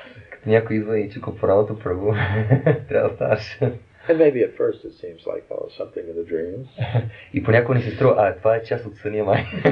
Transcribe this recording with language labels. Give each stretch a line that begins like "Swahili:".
Bulgarian: Като някой идва и чука по работа, Прабу, трябва да ставаш.
English: And maybe at first it seems like, something in a dream.
Bulgarian: И понякога ни се струва, това е част от съня май.